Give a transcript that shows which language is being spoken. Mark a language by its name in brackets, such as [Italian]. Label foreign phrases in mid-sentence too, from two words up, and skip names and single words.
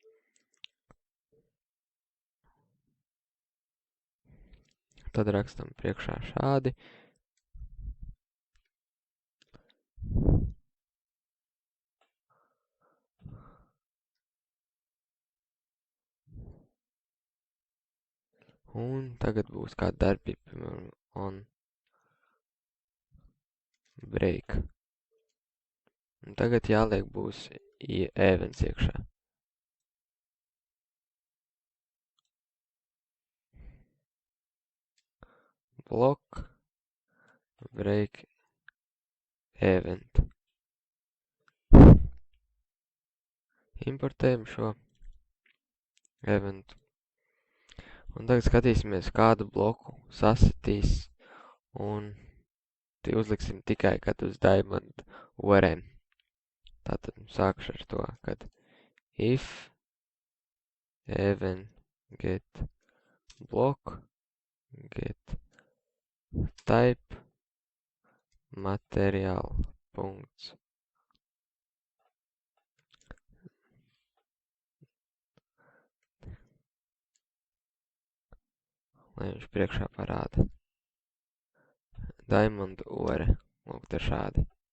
[Latvian] Tad rakstam priekšā šādi. Un tagad būs kāda darbība, piemēram, [English] on break. [Latvian] Un tagad jāliek būs events iekšā. [English] Block break event. [Latvian] Importējam šo eventu. Un tagad skatīsimies, kādu bloku sasitīs, un te uzliksim tikai, kad uz [English] Diamond URM. [Latvian] Tātad sākšu ar to, kad [English] if event get block get type material [Latvian] punkts. Lai viņš priekšā parāda. [English] Diamond ore. [Latvian] Lūk, te šādi.